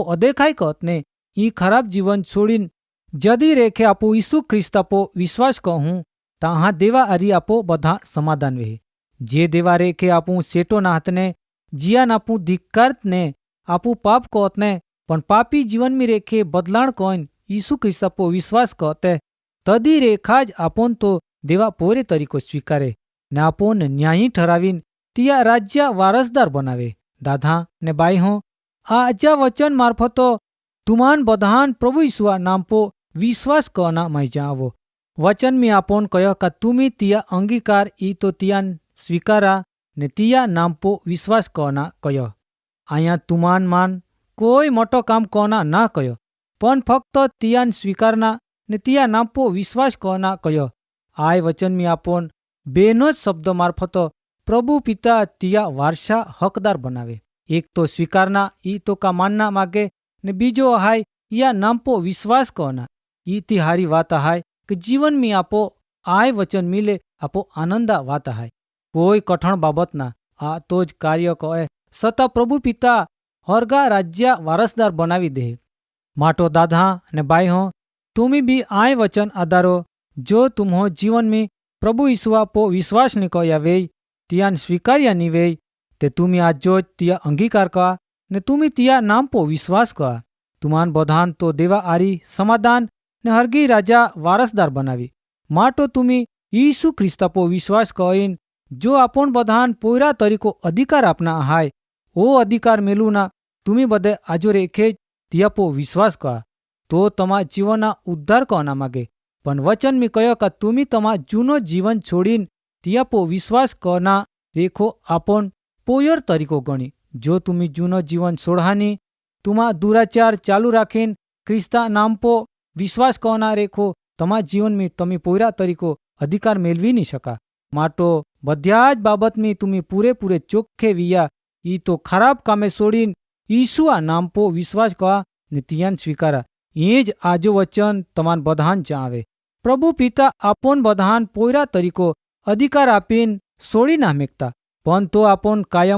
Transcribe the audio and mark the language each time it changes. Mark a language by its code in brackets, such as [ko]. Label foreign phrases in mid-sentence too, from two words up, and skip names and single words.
[bhb] अदेखाई कहत ने ई खराब जीवन छोड़ीन जदी रेखे आपो यीशु ख्रिस्त आपो विश्वास कहूं ताहा देवा अरी आपो बधा समाधान वे जे देवा रेखे आपू सेटो नाहत ने जियान आपू धिक्कारत ने आपू पाप कहत ने पण पापी जीवन में रेखे बदलाण कौन यीशु ख्रिस्त आपो विश्वास कहते तदी रेखा ज आपन तो देवा पोरे तरीको स्वीकारे ने आपन न्यायी ठरावीन तिया राज्य वारसदार बनावे। दादा ने बाई हो आजा वचन मार्फतो तुमान बधान प्रभु यीशुआ नाम पो विश्वास करना मैं जावो वचन में आपन कह का तुमी तिया अंगीकार ई तो तियान स्वीकारा ने तिया नाम पो विश्वास करना कह आया तुमान मान कोई मोटो काम करना ना कह पण फक्त तियान स्वीकारना ने तिया नाम पो विश्वास करना कह आय वचन में आपन बेनो शब्द मार्फत प्रभु पिता तिया वारसा हकदार बनावे एक तो स्वीकारना ई तो का मानना मागे ने बीजो हाय या नाम पो विश्वास करना ई तिहारी वात हाय कि जीवन में आपो आय वचन मिले आपो आनंदा वात हाय कोई कठण बाबत ना आ तो ज कार्य कहे सता प्रभु पिता हरगा राज्य वारसदार बनावी दे माटो दादा ने बाई हो तुमी भी आय वचन आधारो जो तुम्हो जीवन में प्रभु यीशुआ पो विश्वास ने कया वे तियान स्वीकार्या निवे ते तुमी आज जो तिया अंगीकार का ने तुमी तिया नाम पो विश्वास का तुमान बधान तो देवा आरी समाधान ने हरगी राजा वारसदार बनावी माटो तुमी यीशु ख्रिस्ता पो विश्वास कईन जो आपन बधान पोयरा तरीको अधिकार आपना हाय ओ अधिकार मेलू ना तुमी बदे आजो रेखे तिया पो विश्वास का तो तमा जीवना उद्धार करना मागे पण वचन में कह का तुमी तमा जूनो जीवन छोड़ीन तिया पो विश्वास करना रेखो आपन पोयर तरीको गणी जो तुमी जूनो जीवन छोड़हानी तुमा दुराचार चालू राखीन ख्रिस्ता नाम पो विश्वास करना रेखो तमा जीवन में तमी पोयरा तरीको अधिकार मेलवी नहीं शका माटो बध्याज बाबत में तुमी पूरे चोखे विया ई तो खराब कामे छोड़ीन यीशुआ नाम पो विश्वास का नितियान स्वीकारा ये ज आजो वचन तमान बधान चावे प्रभु पिता आपन बधान पोयरा तरीको अधिकार आपीन सोड़ी ना मेकता पण तो आपन कायम